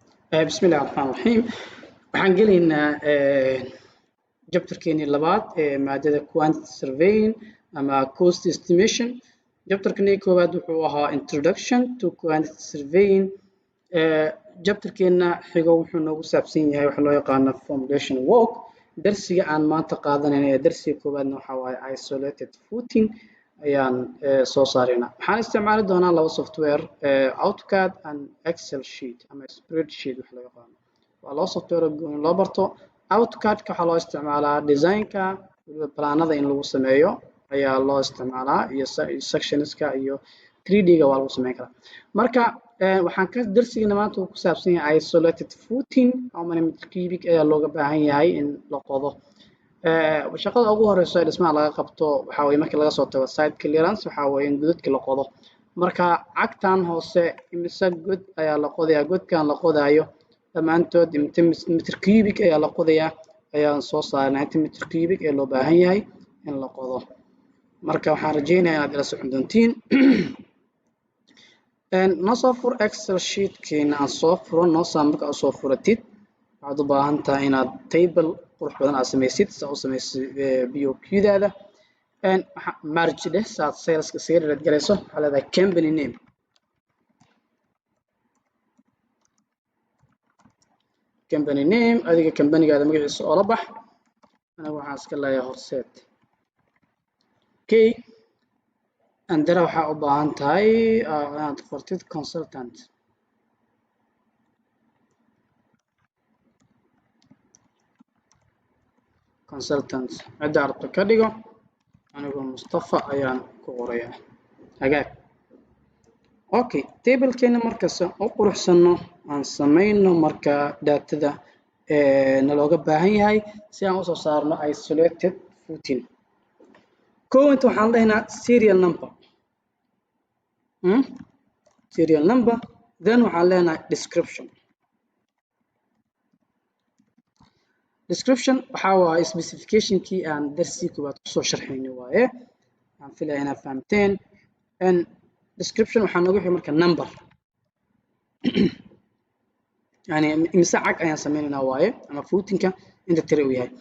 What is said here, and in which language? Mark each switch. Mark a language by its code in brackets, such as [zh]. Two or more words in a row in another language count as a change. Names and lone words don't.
[ar] بسم الله الرحمن الرحيم. [so] waxaan gelaynaa jabtarkeeni labaad ee maadada [en] quantity surveying [so] ama [en] cost estimation. [so] jabtarkani koowaad wuxuu ahaa [en] introduction to quantity surveying. [so] jabtarkeena xigo wuxuu noogu saabsan yahay waxa loo yaqaano [en] formulation work. [so] darsiga aan maanta qaadanayna ee darsiga koowaadna waxa waaye [en] isolated footing [so] ayaan soo saarayna. waxaan isticmaali doonaa laba software, [en] AutoCAD and Excel sheet [so] ama spreadsheet waxa loo yaqaano. waa loo software gooni loo barto. AutoCAD-ka waxaa loo isticmaalaa design-ka waliba planada in lagu sameeyo ayaa loo isticmaalaa iyo sectionska iyo 3D-ga waa lagu sameyn karaa. marka waxaan ka darsigana maanta uu ku saabsan yahay [en] isolated footing how many meter cubic [so] ayaa looga baahan yahay in la qodo. shaqada ugu horeyso ee dhismaha laga qabto waxa weeye markii laga soo tago site clearance waxa weeye in godadka la qodo. marka cagtan hoose imise god ayaa la qodayaa. godkan la qodaayo dhammaantood [en] meter cubic [so] ayaa la qodayaa ayaan soo saarnay 90 meter cubic ee loo baahan yahay in la qodo. marka waxaan rajeynayaa inaad ila socon doontiin. noo soo fur Excel sheet-keena aan soo furo. noo saa marka aad soo furatid waxaad u baahan tahay inaad table qurux badan aad samaysid saa u samaysid BOQ-daada. marge dheh saad saleska isaga dhalad galayso waxaa leedahay [en] company name. company name [so] adiga company-gaada magaciisa oo la bax. aniga waxaan iska leeyahay horseed. okay andara waxaa u baahan tahay inaad qortid consultant. cidda arabta ka dhigo. anigoo Mustafa ayaan ku qorayaa hagaag. okay table-keena markaas u quruxsano aan samayno marka daatada nalooga baahan yahay si aan usoo saarno [en] isolated footing. [so] inta waxaan leeyahay [en] serial number. serial number then [so] waxaan leenahay description. description waxa waaye specification-kii aan darsiga koowaad kusoo sharxaynay waaye. waxaan filayaa inaad fahamteen. description waxaa noogu xigay marka number yani imise cag ayaan sameynaynaa waaye ama footing-ka inta tiro uu yahay.